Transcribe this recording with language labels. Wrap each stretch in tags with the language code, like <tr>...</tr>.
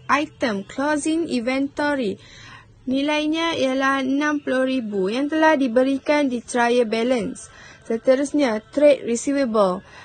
<en>Item closing inventory.</en> <ms>Nilainya ialah 60,000 yang telah diberikan di trial balance. Seterusnya, trade receivable.</ms>